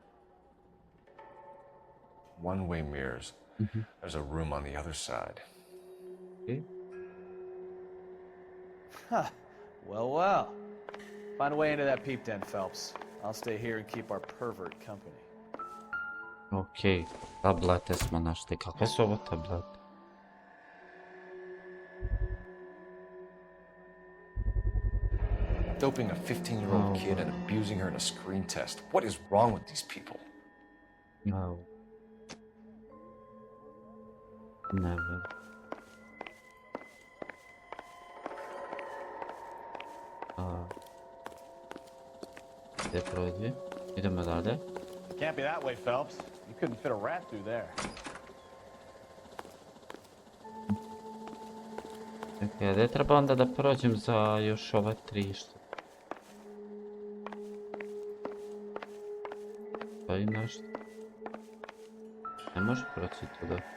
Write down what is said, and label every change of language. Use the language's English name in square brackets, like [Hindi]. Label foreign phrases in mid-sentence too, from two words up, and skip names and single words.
[English] One-way mirrors. There's a room on the other side. Okay. Huh. Well. Find a way into that peep den, Phelps. I'll stay here and keep our pervert company. [Serbian] Okej, tablete smo našli. Kakve su ovo tablete? [English] Doping a 15-year-old kid and abusing her in a screen test. What is wrong with these people? No. Never. [Serbian] Gdje prođe? Idemo dalje. [English] Can't be that way, Phelps. You couldn't fit a rat through there. [Serbian] Čekaj, gdje treba onda da prođem za još ova 3 što? Pa i nešto. Ne može proći tuda.